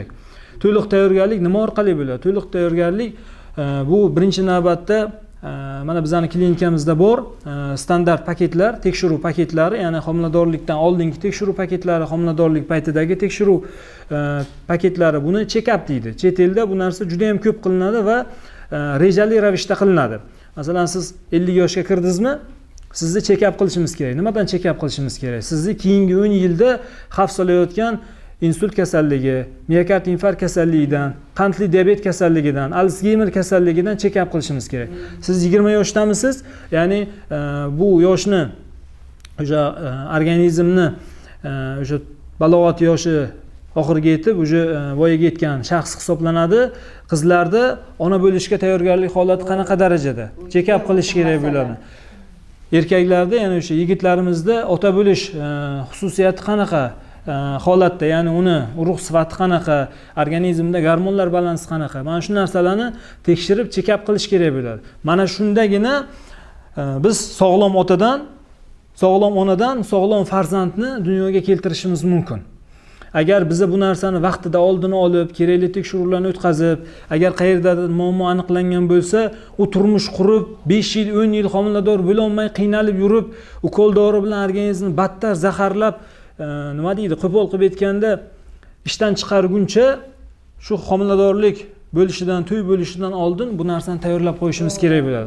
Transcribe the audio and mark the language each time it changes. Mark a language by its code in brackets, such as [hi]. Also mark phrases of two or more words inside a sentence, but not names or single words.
[uz] To'liq tayyorgarlik nima orqali bo'ladi? To'liq tayyorgarlik bu birinchi navbatda mana bizning klinikamizda bor standart paketlar, tekshiruv paketlari, ya'ni homiladorlikdan oldingi tekshiruv paketlari, homiladorlik paytidagi tekshiruv paketlari, buni check-up deydi. Chet elda bu narsa juda ham ko'p qilinadi va rejali ravishda qilinadi. Masalan, siz 50 yoshga kirdingizmi? Sizni check-up qilishimiz kerak. Nimadan check-up qilishimiz kerak? Sizni keyingi 10 yilda xavf solayotgan insult kasalligi, miokard infarkt kasalligidan, qandli diabet kasalligidan, Alsgeymer kasalligidan check-up qilishimiz kerak. Siz 20 yoshdamisiz? Ya'ni bu yoshni o'sha organizmni o'sha balog'at yoshi oxiriga yetib, o'sha voyaga yetgan shaxs hisoblanadi. Qizlarda ona bo'lishga tayyorgarlik holati qanaqa darajada? Check-up qilish kerak bo'ladi. Erkaklarda, ya'ni o'sha yigitlarimizda ota bo'lish xususiyati qanaqa holatda, ya'ni uni urug' sifati qanaqa, organizmda gormonlar balansi qanaqa? Mana shu narsalarni tekshirib check-up qilish kerak bo'ladi. Mana shundagina biz sog'lom otadan, sog'lom onadan sog'lom farzandni dunyoga keltirishimiz mumkin. Agar biz bu narsani vaqtida oldini olib, kerakli tekshiruvlarni o'tkazib, agar qayerdadir muammo aniqlangan bo'lsa, u turmush qurib, 5 yil, 10 yil homilador bo'la olmay qiynalib yurib, ukol dori bilan organizmni battar zaharlab, nima deydi, qo'pol qilib aytganda ishdan chiqarguncha shu homiladorlik bo'lishidan, to'y bo'lishidan oldin bu narsani tayyorlab qo'yishimiz kerak bo'ladi.